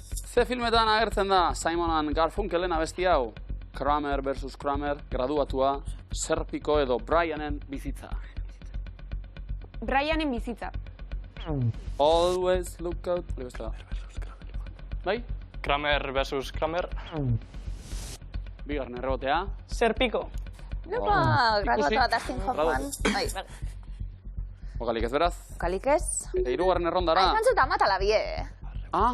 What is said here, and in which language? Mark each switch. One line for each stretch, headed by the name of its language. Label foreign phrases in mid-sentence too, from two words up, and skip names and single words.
Basque: Ze filmetan agertzen da Simon & Garfunkelen abesti hau? Kramer vs. Kramer, graduatua, Serpiko edo Brianen bizitza. Brianen bizitza. Always look out. Bai? Kramer versus Kramer. Bigarren errebotea. Serpiko. Epa, graduatua Dustin Hoffman. Bai, Bokalik ez beraz. kalik ez. Eta hirugarren errondara. Ai, mantzuta matala bie. Ah,